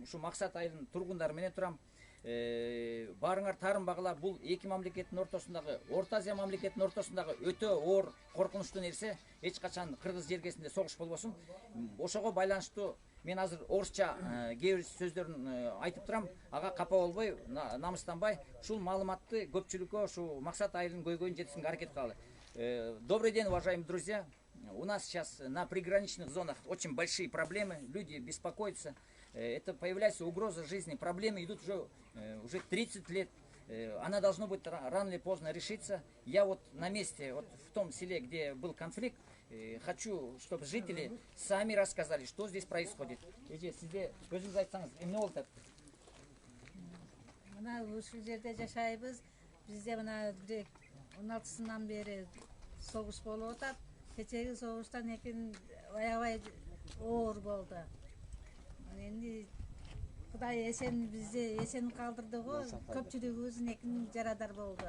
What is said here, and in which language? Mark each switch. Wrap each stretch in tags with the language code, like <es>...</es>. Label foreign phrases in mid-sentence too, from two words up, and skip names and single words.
<ky>Ушу Максат айылынын тургундары менен турам. Баарыңар тарын багылап, бул эки мамлекеттин ортосундагы, Орто Азия мамлекетинин ортосундагы өтө оор, коркунучтуу нерсе. Эч качан кыргыз жергесинде согуш болбосун. Ошого байланыштуу мен азыр орусча кээ бир сөздөрүн айтып турам. Ага капа болбой, намыстанбай, ушул маалыматты көпчүлүккө ушу Максат айылынын көйгөйүн жеткизүүгө аракет кылалы.</ky> <ru>Добрый день, уважаемые друзья. У нас сейчас на приграничных зонах очень большие проблемы, люди беспокоятся. Это появляется угроза жизни, проблемы идут уже 30 лет. Она должна быть рано или поздно решиться. Я вот на месте, вот в том селе, где был конфликт, хочу, чтобы жители сами рассказали, что здесь происходит.</ru> <ky>Сизде өзүңүз айтсаңыз, эмне болуп атат? Мына ушул жерде жашайбыз. Бизде мына 16-сынан бери согуш болуп атат. Кечеги согуштан экен аябай оор болду. Энди Кудай бизди эсен калтырды го, көпчүлүгүбүздүн экин жарадар болду.</ky>